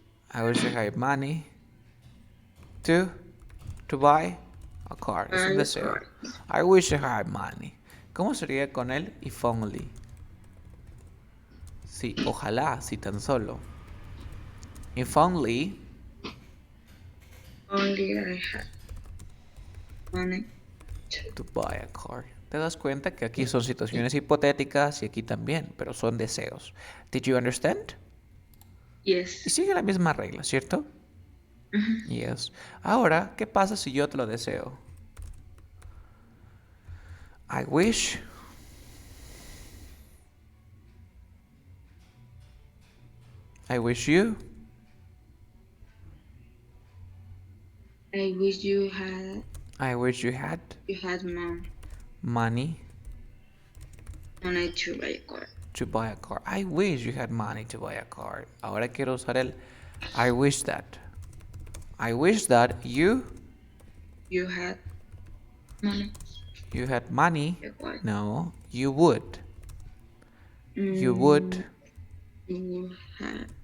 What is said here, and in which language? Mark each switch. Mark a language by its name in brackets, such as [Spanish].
[English] I wish I had money to buy a car. Es un deseo. I wish I had money. [Spanish] ¿Cómo sería con el if only? Sí, ojalá, si tan solo. If only [English] Only I had money to buy a car. [Spanish] Te das cuenta que aquí son situaciones hipotéticas y aquí también, pero son deseos. [English] Did you understand? Y Yes. [Spanish] sigue la misma regla, ¿cierto? Mhm. [English] Yes. [Spanish] Ahora, ¿qué pasa si yo te lo deseo? [English] I wish. I wish you. I wish I wish you had you had money money to buy a car. to buy a car. I wish you had money to buy a car. [Spanish] Ahora quiero usar el I wish that. [English] I wish that You had money you had money. to buy a car. No, you would. You would. you had